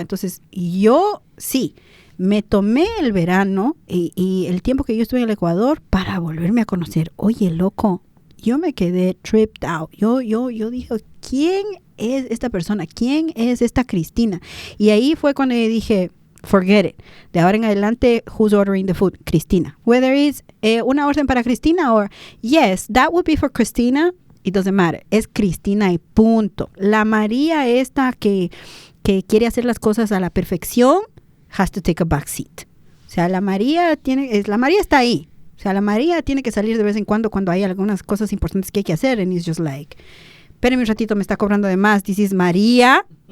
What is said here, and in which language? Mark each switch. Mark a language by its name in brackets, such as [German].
[Spanish] Entonces, yo sí, me tomé el verano y el tiempo que yo estuve en el Ecuador para volverme a conocer. Oye, loco, yo me quedé [English] tripped out. [Spanish] Yo dije, ¿quién es esta persona? ¿Quién es esta Cristina? Y ahí fue cuando yo dije, [English] forget it. [Spanish] De ahora en adelante, [English] who's ordering the food? [Spanish] Cristina. [English] Whether it's [Spanish] una orden para [English] Cristina or, yes, that would be for Cristina, it doesn't matter. [Spanish] Es Cristina y punto. La María esta que quiere hacer las cosas a la perfección [English] has to take a back seat. [Spanish] O sea, la María está ahí. O sea, la María tiene que salir de vez en cuando hay algunas cosas importantes que hay que hacer, [English] and it's just like, [Spanish] espérame un ratito, me está cobrando de más, dices María.